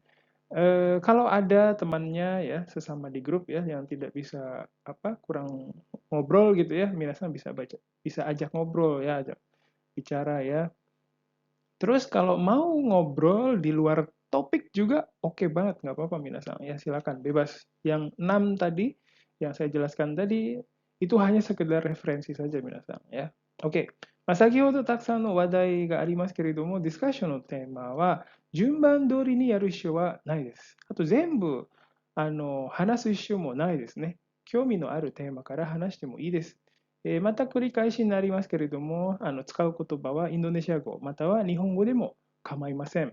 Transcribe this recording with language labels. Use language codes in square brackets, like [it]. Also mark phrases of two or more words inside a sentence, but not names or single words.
[id] Kalau ada temannya ya, sesama di grup ya, yang tidak bisa kurang ngobrol gitu ya, minasan bisa ajak ngobrol ya, ajak bicara ya. Terus kalau mau ngobrol di luar topik juga oke banget, nggak apa-apa minasan ya, silakan bebas. Yang 6 tadi yang saya jelaskan tadi itu hanya sekedar referensi saja minasan ya. Oke. [ja] 先ほどたくさんの話題がありますけれども、ディスカッションのテーマは順番通りにやる必要はないです。あと全部話す必要もないですね。興味のあるテーマから話してもいいです。また繰り返しになりますけれども、使う言葉はインドネシア語または日本語でも構いません。